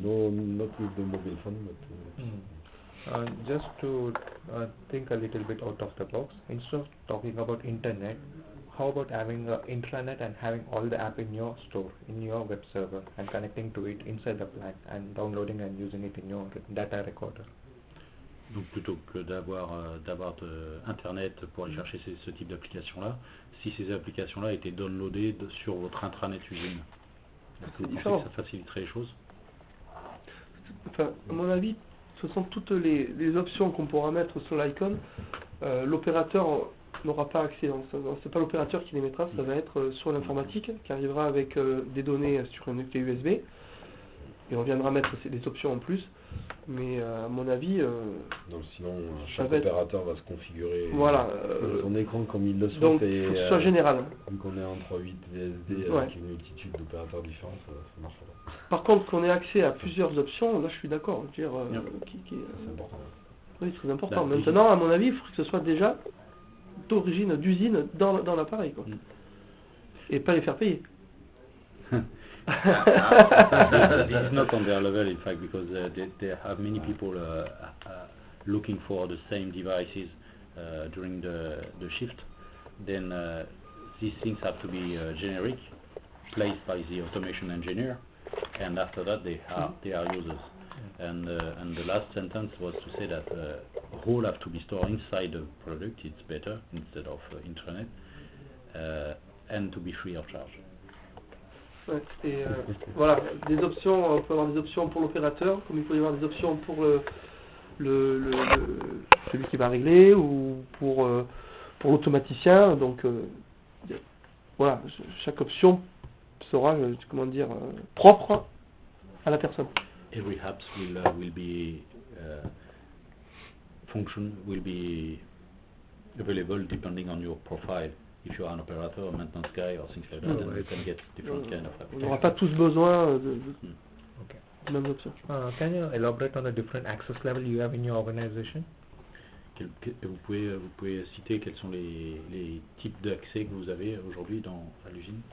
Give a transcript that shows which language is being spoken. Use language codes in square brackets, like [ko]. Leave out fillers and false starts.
[en] No, not with the mobile phone, but. Just to think a little bit out of the box, instead of talking about internet, how about having an intranet and having all the app in your store, in your web server, and connecting to it inside the plant and downloading and using it in your data recorder? [fr] Donc plutôt que d'avoir Internet pour aller chercher ce type d'applications-là, si ces applications-là étaient downloadées sur votre intranet usine, est-ce que vous pensez que ça faciliterait les choses? Enfin, à mon avis, ce sont toutes les options qu'on pourra mettre sur l'icône. L'opérateur n'aura pas accès. C'est pas l'opérateur qui les mettra, ça va être sur l'informatique qui arrivera avec des données sur une clé USB. Et on viendra mettre des options en plus. Mais à mon avis, donc sinon chaque opérateur va se configurer son écran comme il le souhaite. Donc il faut que ce soit général. Vu qu'on est en 3.8 VSD avec une multitude d'opérateurs différents, ça marche pas. Par contre, qu'on ait accès à plusieurs options, là je suis d'accord. C'est important. Oui, très important. Maintenant, à mon avis, il faut que ce soit déjà d'origine, d'usine dans l'appareil, quoi. Et pas les faire payer. [en] This is not on their level, in fact, because they have many people looking for the same devices during the shift. Then these things have to be generic, placed by the automation engineer, and after that they are users. And the last sentence was to say that all have to be stored inside the product. It's better instead of intranet, and to be free of charge. [fr] Ouais, et voilà, des options, on peut avoir des options pour l'opérateur, comme il peut y avoir des options pour celui qui va régler ou pour l'automaticien. Donc voilà, chaque option sera, comment dire, propre à la personne. [en] Every apps will be available depending on your profile. If you are an operator, a maintenance guy, or things like that, then you can get different kind of applications. [fr] On n'aura pas tous besoin de mêmes options. [en] Can you elaborate on the different access level you have in your organization? [fr] Vous pouvez citer quels sont les types d'accès que vous avez aujourd'hui à l'usine?